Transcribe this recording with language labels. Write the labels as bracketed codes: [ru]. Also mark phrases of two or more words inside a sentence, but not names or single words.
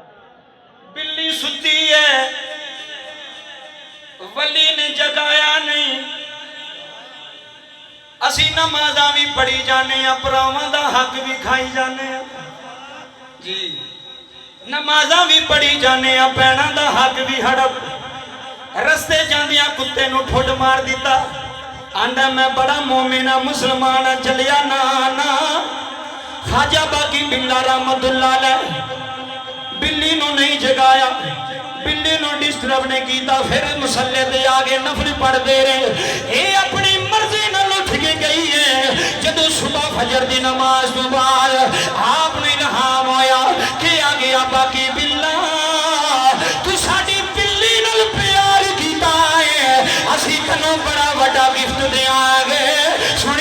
[pa] بلی ستی ہے، ولی نے جگایا نہیں، اسی نمازاں بھی پڑھی جانے، بھراواں دا حق بھی کھائی جانے جی، نمازاں بھی پڑھی جانے، بھیناں دا حق بھی ہڑپ. رستے جاندیاں کتے نوں ٹھڈ مار دتا، آندا میں بڑا مومن آں، مسلمان آں، چلیا نا نا. خواجہ باقی باللہ [ar] رحمة الله عليه [pa] بلی نوں نہیں جگایا، بلی نوں ڈسٹرب نہیں کیا، پھر مصلے تے اگے [ur] نفل پڑھتے رہے. [pa] ایہ اپنی مرضی نال اٹھ کے گئی ہے. جدوں صبح فجر کی نماز تو بعد آپنے الہام ہویا کہ آ گیا باقی باللہ، تو ساڈی بلی نال پیار کیتا ہے، اسیں تینوں بڑا وڈا گفٹ دینگے.